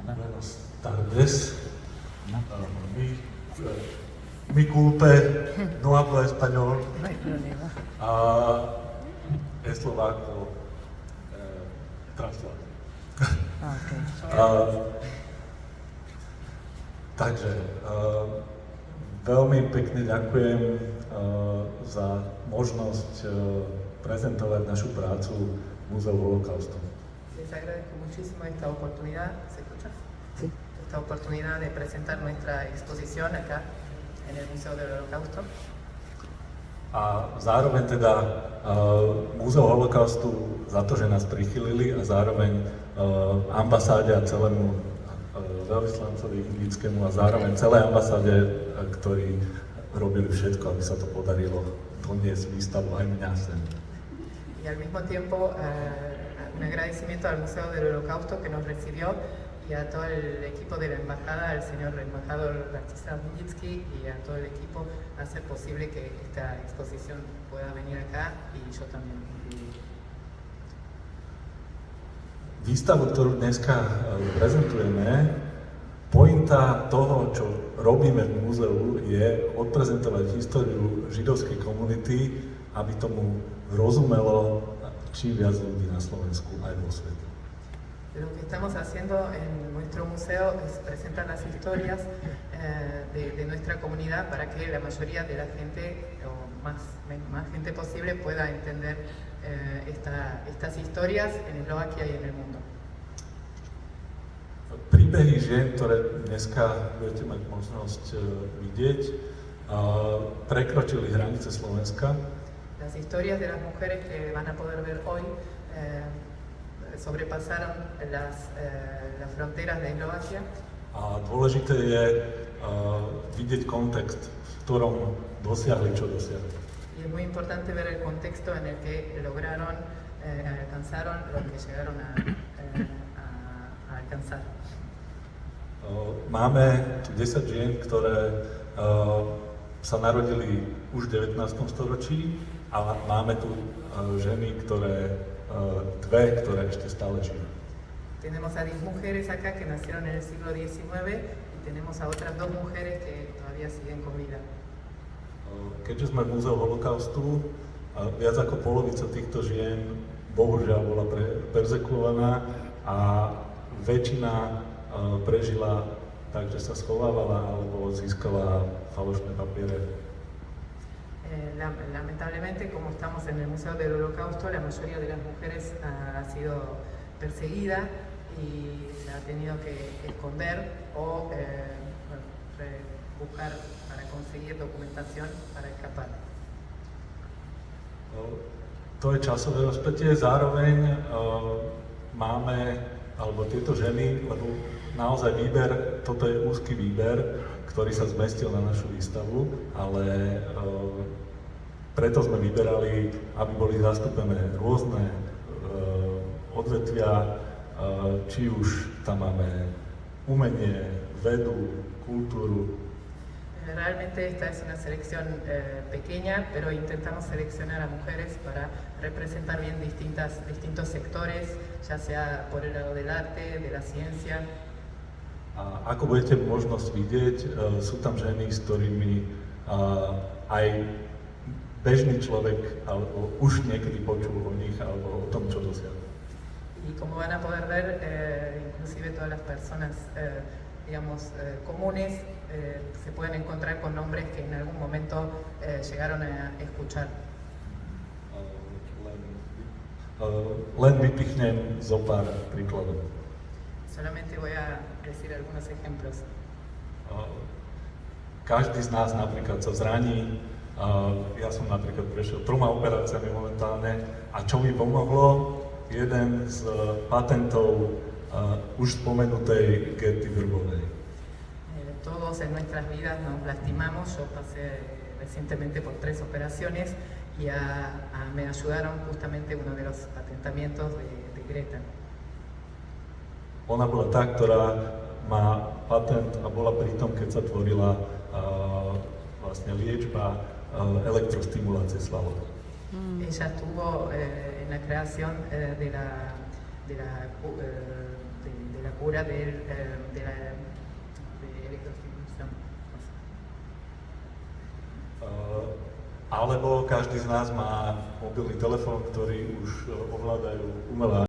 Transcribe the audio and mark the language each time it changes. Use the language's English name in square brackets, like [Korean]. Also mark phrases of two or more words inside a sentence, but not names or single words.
[Spanish] Buenas tardes. Mi culpe, no hablo español. No hay problema. Es Slováko translát. Okay. [Slovak] Takže veľmi pekne ďakujem za možnosť prezentovať našu prácu v Múzeu holokaustu. [Spanish] Les agradezco muchísimo esta oportunidad, ¿se escucha? Sí. Esta oportunidad de presentar nuestra exposición acá en el Museo del Holocausto. [Slovak] A zároveň teda Múzeu holokaustu za to, že nás prichylili a zároveň ambasáde a celému veľvyslancovi indickému a zároveň celej ambasáde, ktorí robili všetko, aby sa to podarilo doniesť výstavu aj mňa sem. [Spanish] Y al mismo tiempo un agradecimiento al Museo del Holocausto que nos recibió y a todo el equipo de la embajada, al señor embajador Rastislav Nijinsky y a todo el equipo hacer posible que esta exposición pueda venir acá y yo también. [Slovak] Výstavu, ktorú dneska prezentujeme, pointa toho, čo robíme v múzeu, je odprezentovať históriu židovskej komunity, aby tomu rozumelo čím viac ľudí na Slovensku aj vo svete. [Spanish] Lo que estamos haciendo en nuestro museo es presentar las historias de nuestra comunidad para que la mayoría de la gente, o más gente posible, pueda entender estas historias en Eslovaquia y en el mundo. [Slovak] Príbehy žien, ktoré dneska budete mať možnosť vidieť, prekročili hranice Slovenska. [Spanish] Las historias de las mujeres que van a poder ver hoy sobrepasaron las fronteras de Eslovaquia. [Slovak] A dôležité je vidieť kontext, v ktorom dosiahli, čo dosiahli. [Spanish] Y es muy importante ver el contexto en el que lograron, alcanzaron lo que llegaron a alcanzar. [Slovak] Máme tu 10 žien, ktoré sa narodili už v 19. storočí a máme tu ženy, dve, ktoré ešte stále žijú. [Spanish] Tenemos a 10 mujeres acá que nacieron en el siglo XIX y tenemos a otras 2 mujeres que todavía siguen con vida. [Slovak] Keďže sme v Múzeu holokaustu, viac ako polovica týchto žien bohužiaľ bola perzekvovaná a väčšina prežila tak, že sa schovávala alebo získala falošné papiere. [Spanish] Lamentablemente, como estamos en el Museo del Holocausto, la mayoría de las mujeres ha sido perseguida y se ha tenido que esconder o buscar para conseguir documentación para escapar. [Slovak] To je časové rozpätie, zároveň máme, alebo tieto ženy, lebo naozaj výber, toto je úzky výber, ktorý sa zmestil na našu výstavu, ale preto sme vyberali, aby boli zastúpené rôzne odvetvia, či už tam máme umenie, vedu, kultúru. [Spanish] Realmente esta es una selección pequeña, pero intentamos seleccionar a mujeres para representar bien distintos sectores, ya sea por el lado del arte, de la ciencia. [Slovak] A ako budete možnosť vidieť, sú tam ženy, s ktorými aj bežný človek už niekedy počul o nich alebo o tom, čo dosiahli. [Spanish] Y como van a poder ver, inclusive todas las personas, digamos, comunes, se pueden encontrar con nombres que en algún momento llegaron a escuchar. [Slovak] Len vypichnem zo pár príkladov. [Spanish] Solamente voy a decir algunos ejemplos. [Slovak] Každý z nás napríklad sa zraní, ja som napríklad prešiel 3 operáciami momentálne a čo mi pomohlo? Jeden z patentov už spomenutej Gerty Vrbovej. [Spanish] Todos en nuestras vidas nos lastimamos, yo pasé recientemente por 3 operaciones y me ayudaron justamente uno de los patentamientos de Greta. [Slovak] Ona bola tá, ktorá má patent a bola pri tom, keď sa tvorila vlastne liečba elektrostimulácie svalov. [Spanish] Ella estuvo en la creación de la cura de electroestimulación. [Slovak] Alebo každý z nás má mobilný telefón, ktorý už ovládajú umelá